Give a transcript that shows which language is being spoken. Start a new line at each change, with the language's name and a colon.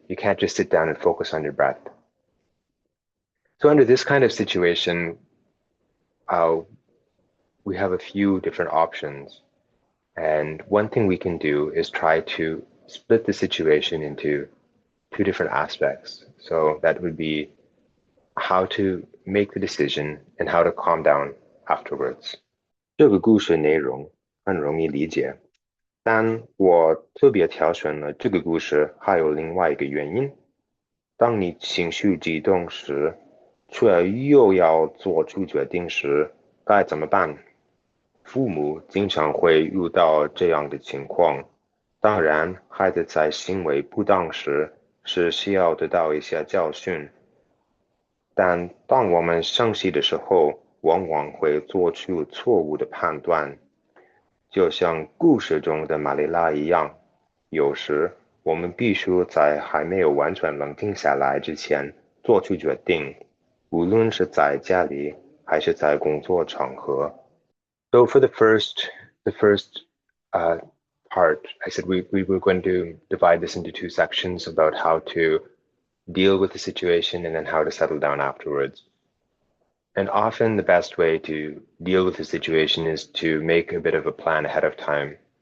English: You can't just sit down and focus on your breath. So under this kind of situation, we have a few different options. And one thing we can do is try to split the situation into two different aspects. So that would be how to make the decision and how to calm down afterwards.
Chinese: 这个故事内容很容易理解，但我特别挑选了这个故事还有另外一个原因。当你情绪激动时，却又要做出决定时，该怎么办？父母经常会遇到这样的情况。当然，孩子在行为不当时是需要得到一些教训，但当我们生气的时候，往往会做出错误的判断。就像故事中的玛丽拉一样，有时我们必须在还没有完全冷静下来之前做出决定。无论是在家里还是在工作场合。
English: So for the first part, I said we were going to divide this into two sections about how to deal with the situation and then how to settle down afterwards. And often the best way to deal with the situation is to make a bit of a plan ahead of time.